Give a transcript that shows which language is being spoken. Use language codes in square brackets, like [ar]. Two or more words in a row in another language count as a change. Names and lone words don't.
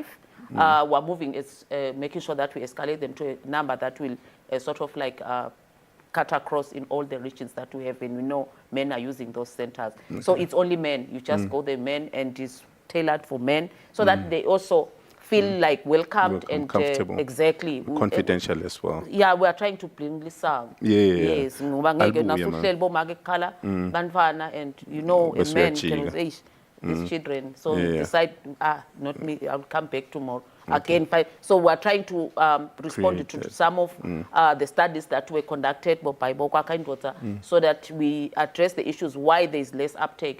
[en] We're moving, making sure that we escalate them to a number that will sort of like cut across in all the regions that we have, and we know men are using those centers. So it's only men. You just go the men, and it's tailored for men, so that they also feel like welcomed and comfortable. Exactly Confidential as well. Yeah, we are trying to bring this out. Yes, [zu] ngoba ngeke nasuhleli bomake khala bantwana, [en] and you know a man can say these children, so decide not me, I'll come back tomorrow. Again, so we're trying to respond to some of the studies that were conducted by Bokwaka and Water, so that we address the issues why there's less uptake.